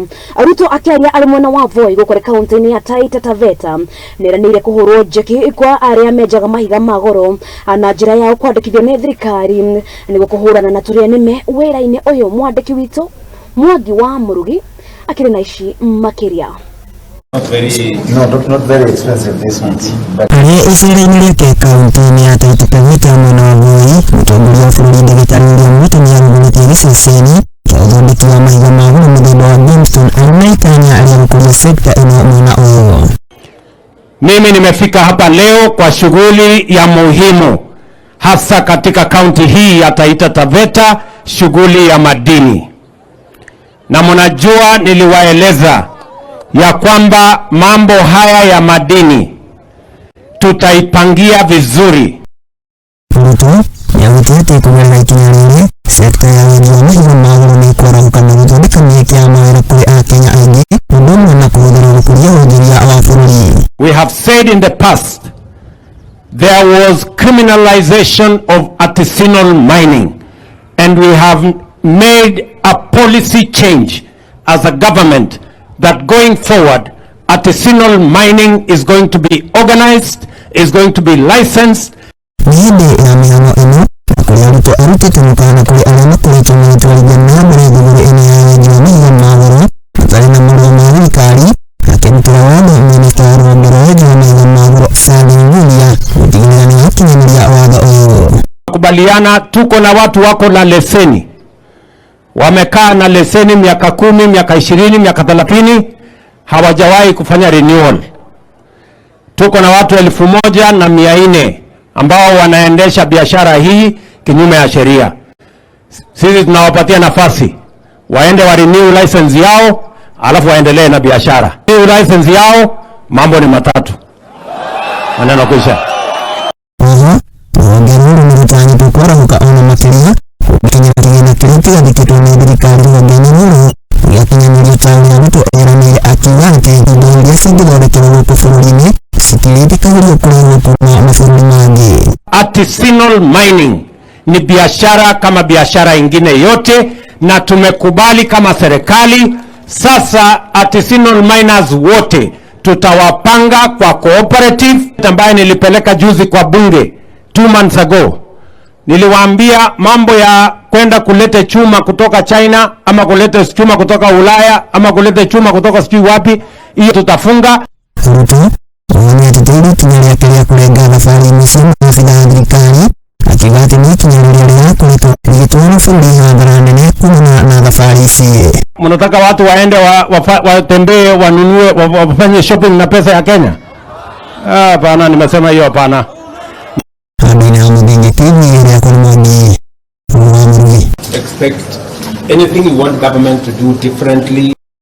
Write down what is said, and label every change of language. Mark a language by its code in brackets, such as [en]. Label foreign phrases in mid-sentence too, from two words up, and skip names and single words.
[ki] Ruto akiaria ari mwena wa Voi gukore kaunti ya Taita taveta eraniire kuhurwo njeki kwa aria menjaga mahiga magoro na njira ya kwandikithio ni thirikari niguo kuhurana na turianime wira-ini uyu mwandiki witu Mwangi wa Murugi akiri na ici makiria. [en] Not very expensive this month. [ki] Aria eraniire yake kaunti ya Taita taveta mwena wa Voi Mutongoria wa bururi ndagĩtarĩ gĩciceni kĩa ũthondeki wa mahiga magoro mũthemba wa Brimstone anaitanya aria gũkũria sekta ĩno mwena ũyũ. [sw] Mimi nimefika hapa leo kwa shughuli ya muhimu hasa katika kaunti hii ya Taita taveta, shughuli ya madini. Na mnajua niliwaeleza ya kwamba mambo haya ya madini tutaipangia vizuri. [ki] Ruto yagutiete kugerera ikinyaniria sekta ya wenji wa mahiga magoro ni kwarahuka na guthondeka mieke ya mawira kuri akenya aingi ũndũ ũmwe na kũhũthĩra gũkũria wonjoria wa bũrũri. [en] We have said in the past there was criminalization of artisanal mining, and we have made a policy change as a government that going forward artisanal mining is going to be organized, is going to be licensed. [ki] Nihinde ya mihano ino kuria Ruto arutite mukana kuri aria makoretwo magĩtwarithia na mbere thũgũrĩ ĩno ya wenji wa mahiga magoro matarĩ na marũa ma thirikari, akĩrutĩra watho minista wa rũhonge rwa wenji wa mahiga magoro gũtigĩrĩra nĩ wakinyanĩria watho ũyũ. [sw] Kubaliana, tuko na watu wako na leseni, wamekaa na leseni miaka 10, miaka 20, miaka 30, hawajawahi kufanya renewal. Tuko na watu 1400 ambao wanaendesha biashara hii kinyume ya sheria. Sisi tunawapatia nafasi waende wa [en] renew license [sw] yao, alafu waendelee na biashara. [en] Renew license [sw] yao, mambo ni matatu, maneno kisha. [ki] Rũhonge nĩ rũtanyĩtwo kwarahuka ona makĩria gũkinyaniria na kĩrĩa kĩgathĩkĩtwo nĩ thirikari rũhonge-inĩ rũrũ gĩakinyanĩrio taũni ya Ruto eraniire akiuga atĩ indo iria cingĩthondekerwo gũkũ bũrũri-inĩ citirĩtĩkagĩrio kũrehwo kuma mabũrũri mangĩ. [en] Artisanal mining [sw] ni biashara kama biashara ingine yote, na tumekubali kama serikali. Sasa [en] artisanal miners [sw] wote tutawapanga kwa cooperative ambaye nilipeleka juzi kwa bunge [en] 2 months ago. [sw] Niliwaambia mambo ya kwenda kulete chuma kutoka China ama kulete chuma kutoka Ulaya ama kulete chuma kutoka sijui wapi, hiyo tutafunga. [ki] Ruto ni atitirithitie kinya yake ya kurenga thabari icio na thirikari akiuga atĩ nĩ ikinyaniria rĩrakoretwo rĩgĩtwara bũrũri hathara nene kumana na thabari ici. [sw] Mnataka watu waende watembee wanunue wafanye shopping na pesa ya Kenya? Hapana, nimesema hiyo hapana. [en] Expect anything you want government to do differently.